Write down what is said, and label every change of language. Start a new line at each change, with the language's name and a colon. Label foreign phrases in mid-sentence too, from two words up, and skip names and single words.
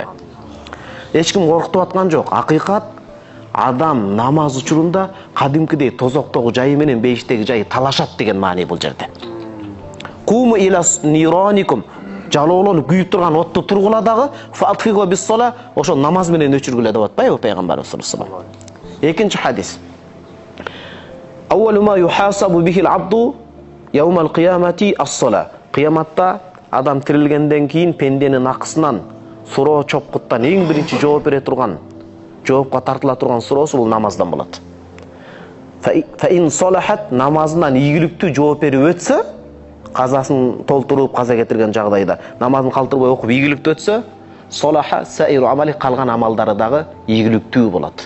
Kyrgyz: Эч ким коркутуп аткан жок. Акыйкат адам намаз учурунда кадимкидей тозоктогу жайы менен бейиштеги жайы талашат деген маани бул жерде.
Arabic: قوموا إلى نيرانكم,
Kyrgyz: жалоолонуп күйүп турган отту тургула дагы,
Arabic: فأطفئوها بالصلاة,
Kyrgyz: ошо намаз менен өчүргүлө деп атпайбы пайгамбарыбыз
Arabic: صلى الله عليه وسلم.
Kyrgyz: Экинчи хадис.
Arabic: أول ما يحاسب به العبد يوم القيامة الصلاة.
Kyrgyz: Кыяматта адам тирилгенден кийин пенденин акысынан, суроо чопкуттан эң биринчи жооп бере турган, жоопко тартыла турган суроосу бул намаздан болот.
Arabic: فإن صلحت,
Kyrgyz: намазынан ийгиликтүү жооп берип өтсө, казасын толтуруп каза кетирген жагдайда намазын калтырбай окуп ийгиликтүү өтсө,
Arabic: صلح سائر عمله,
Kyrgyz: калган амалдары дагы ийгиликтүү болот.